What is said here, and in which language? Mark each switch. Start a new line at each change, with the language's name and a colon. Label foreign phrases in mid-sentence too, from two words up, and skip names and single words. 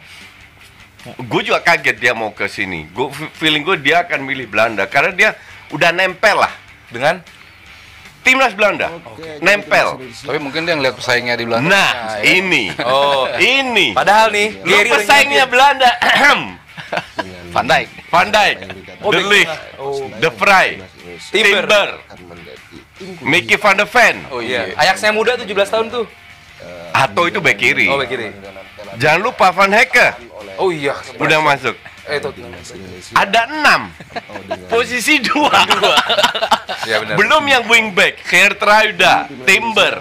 Indonesian: Gue juga kaget dia mau ke sini. Feeling gue dia akan milih Belanda karena dia udah nempel lah dengan timnas Belanda. Nempel. Tapi mungkin dia ngeliat pesaingnya di Belanda. Nah, ini. Ini. Padahal nih, pesaingnya Belanda. Van Dijk, De Ligt, De Vrij, Timber, Mickey van der Ven. Oh iya. Ajaxnya muda 17 tahun tuh. Atau itu bek kiri. Oh, bek kiri. Jangan lupa Van Hecke. Oh iya. Udah masuk. Ada 6. Posisi 2. Ya, benar. Belum yang wingback, Geertruida, Timber,